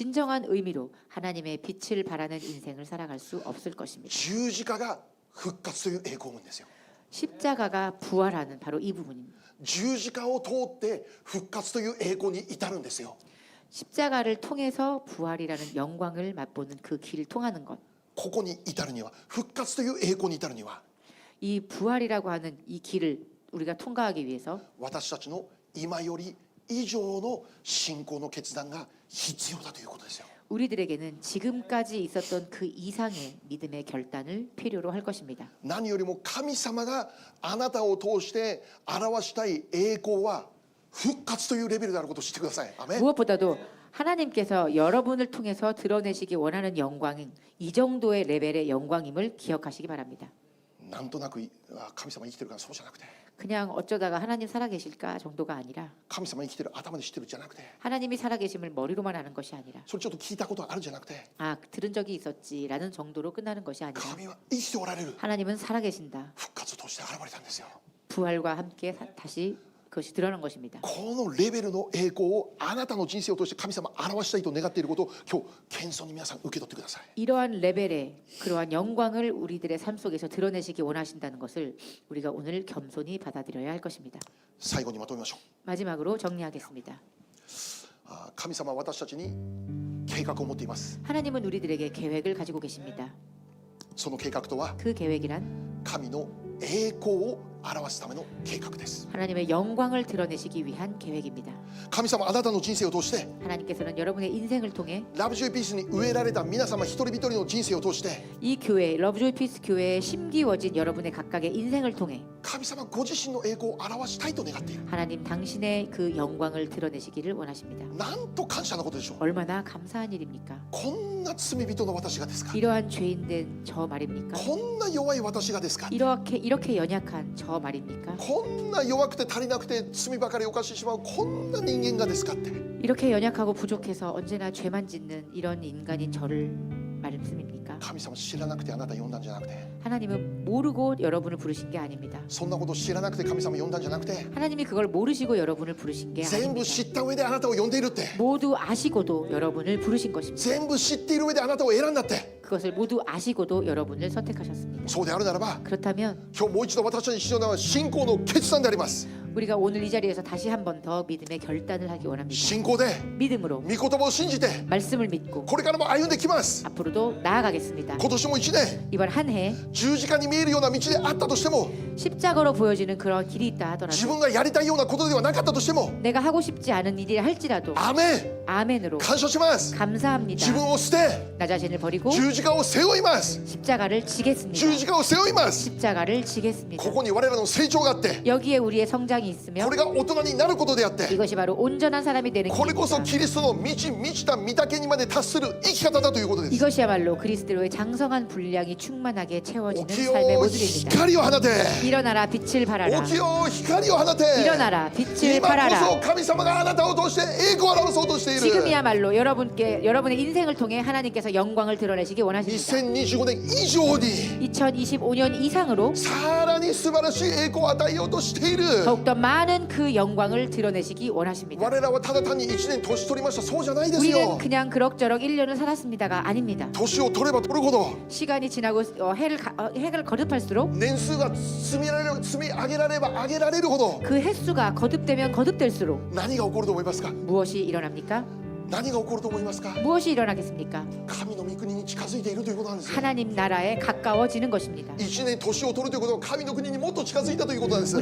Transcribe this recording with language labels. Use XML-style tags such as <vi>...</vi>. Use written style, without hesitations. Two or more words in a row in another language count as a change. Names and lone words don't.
<ko>진정한 의미로 하나님의 빛을 발하는 인생을 살아갈 수 없을 것입니다.</ko> <ja>十字架が復活という栄光を生むんですよ。</ja> <ko>십자가가 부활하는 바로 이 부분입니다.</ko> <ja>十字架を通って復活という栄光に至るんですよ。</ja> <ko>십자가를 통해서 부활이라는 영광을 맛보는 그 길을 통하는 것.</ko> <ja>ここに至るには復活という栄光に至るには</ja> <ko>이 부활이라고 하는 이 길을 우리가 통과하기 위해서</ko> <ja>私たちの今より以上の信仰の決断が必要だということですよ。</ja> <ko>우리들에게는 지금까지 있었던 그 이상의 믿음의 결단을 필요로 할 것입니다.</ko> <ja>何よりも神様があなたを通して表したい栄光は復活というレベルであることを知ってください。アメン。</ja> <ko>무엇보다도 하나님께서 여러분을 통해서 드러내시기 원하는 영광은 이 정도의 레벨의 영광임을 기억하시기 바랍니다.</ko> <ja>なんとなく神様生きてるからそうじゃなくて</ja> <ko>그냥 어쩌다가 하나님 살아계실까 정도가 아니라</ko> <ja>神様生きてる頭で知ってるじゃなくて</ja> <ko>하나님이 살아계심을 머리로만 아는 것이 아니라</ko> <ja>それちょっと聞いたことあるじゃなくて</ja> <ko>아 들은 적이 있었지라는 정도로 끝나는 것이 아니라</ko> <ja>神は生きておられる</ja> <ko>하나님은 살아계신다.</ko> <ja>復活を通して現れたんですよ。</ja> <ko>부활과 함께 다시 그것이 드러난 것입니다.</ko> <ja>このレベルの栄光をあなたの人生を通して神様表したいと願っていることを今日謙遜に皆さん受け取ってください。</ja> <ko>이러한 레벨의 그러한 영광을 우리들의 삶 속에서 드러내시기 원하신다는 것을 우리가 오늘 겸손히 받아들여야 할 것입니다.</ko> <ja>最後にまとめましょう。</ja> <ko>마지막으로 정리하겠습니다.</ko> <ja>神様は私たちに計画を持っています。</ja> <ko>하나님은 우리들에게 계획을 가지고 계십니다.</ko> <ja>その計画とは</ja> <ko>그 계획이란</ko> <ja>神の栄光を表すための計画です。</ja> <ko>하나님의 영광을 드러내시기 위한 계획입니다.</ko> <ja>神様あなたの人生を通して</ja> <ko>하나님께서는 여러분의 인생을 통해</ko> <ja>ラブジョイピースに植えられた皆様一人一人の人生を通して</ja> <ko>이 교회 러브조이 피스 교회에 심기워진 여러분의 각각의 인생을 통해</ko> <ja>神様ご自身の栄光を表したいと願っている。</ja> <ko>하나님 당신의 그 영광을 드러내시기를 원하십니다.</ko> <ja>なんと感謝なことでしょう。</ja> <ko>얼마나 감사한 일입니까?</ko> <ja>こんな罪人の私がですか。</ja> <ko>이러한 죄인된 저 말입니까?</ko> <ja>こんな弱い私がですか。</ja> <ko>이렇게 연약한 저 말입니까?</ko> <ja>こんな弱くて足りなくて罪ばかり犯してしまうこんな人間がですかって。</ja> <ko>이렇게 연약하고 부족해서 언제나 죄만 짓는 이런 인간인 저를 말씀입니까?</ko> <ja>神様知らなくてあなた呼んだんじゃなくて</ja> <ko>하나님은 모르고 여러분을 부르신 게 아닙니다.</ko> <ja>そんなこと知らなくて神様呼んだんじゃなくて</ja> <ko>하나님이 그걸 모르시고 여러분을 부르신 게</ko> <ja>全部</ja> <ko>아닙니다.</ko> <ja>知った上であなたを呼んでいるって</ja> <ko>모두 아시고도 여러분을 부르신 것입니다.</ko> <ja>全部知っている上であなたを選んだって</ja> <ko>그것을 모두 아시고도 여러분을 선택하셨습니다.</ko> <ja>そうであるならば</ja> <ko>그렇다면</ko> <ja>今日もう一度私たちに必要なのは信仰の決断であります。</ja> <ko>우리가 오늘 이 자리에서 다시 한 번 더 믿음의 결단을 하기 원합니다.</ko> <ja>信仰で</ja> <ko>믿음으로</ko> <ja>御言葉を信じて</ja> <ko>말씀을 믿고</ko> <ja>これからも歩んできます。</ja> <ko>앞으로도 나아가겠습니다.</ko> <ja>今年も1年</ja> <ko>이번 한 해</ko> <ja>十字架に見えるような道であったとしても</ja> <ko>십자가로 보여지는 그런 길이 있다</ko> <ja>自</ja> <ko>하더라도</ko> <ja>分がやりたいようなことではなかったとしても</ja> <ko>내가 하고 싶지 않은 일이라 할지라도</ko> <ja>アメン</ja> <ko>아멘으로</ko> <ja>感謝します。</ja> <ko>감사합니다.</ko> <ja>自分を捨て</ja> <ko>나 자신을 버리고</ko> <ja>十字架を背負います。</ja> <ko>십자가를</ko> <ja>十</ja> <ko>지겠습니다.</ko> <ja>字架を背負います。</ja> <ko>십자가를 지겠습니다.</ko> <ja>ここに我らの成長があって</ja> <ko>여기에 우리의 성장이 영광이 있으며</ko> <ja>これが大人になることであって、</ja> <ko>이것이 바로 온전한 사람이 되는</ko> <ja>これこそ</ja> <ko>길입니다.</ko> <ja>キリストの満ちた御岳にまで達する生き方だということです。</ja> <ko>이것이야말로 그리스도의 장성한 분량이 충만하게</ko> <ja>起</ja> <ko>채워지는</ko> <ja>き</ja> <ko>삶의</ko> <ja>よ</ja> <ko>모습입니다.</ko> <ja>光を放て、</ja> <ko>일어나라 빛을 발하라.</ko> <ja>起きよ光を放て、</ja> <ko>일어나라 빛을</ko> <ja>今こ</ja> <ko>발하라.</ko> <ja>そ神様があなたを通して栄光を表そうとしている。</ja> <ko>지금이야말로 여러분의 인생을 통해 하나님께서 영광을 드러내시기 원하십니다.</ko> <ja>2025 年以上に</ja> <ko>2025년 이상으로</ko> <ja>さらに素晴らしい栄光を与えようとしている。</ja> <ko>더욱더 많은 그 영광을 드러내시기 원하십니다.</ko> <ja>我らはただ単に1年年取りました、そうじゃないです</ja> <ko>우리는</ko> <ja>よ。</ja> <ko>그냥 그럭저럭 1년을 살았습니다가 아닙니다.</ko> <ja>年を取れば取るほど</ja> <ko>시간이 지나고 해를 거듭할수록</ko> <ja>年数が積み上げられれば上げられるほど</ja> <ko>그 횟수가 거듭되면 거듭될수록</ko> <ja>何が起こると思いますか？</ja> <ko>무엇이 일어납니까?</ko> <ja>何が起こると思いますか？</ja> <ko>무엇이 일어나겠습니까?</ko> <ja>神の御国に近づいているということなんですよ。</ja> <ko>하나님 나라에 가까워지는 것입니다.</ko> <ja>1 年年を取るということは神の国にもっと近づいたということなんです。</ja>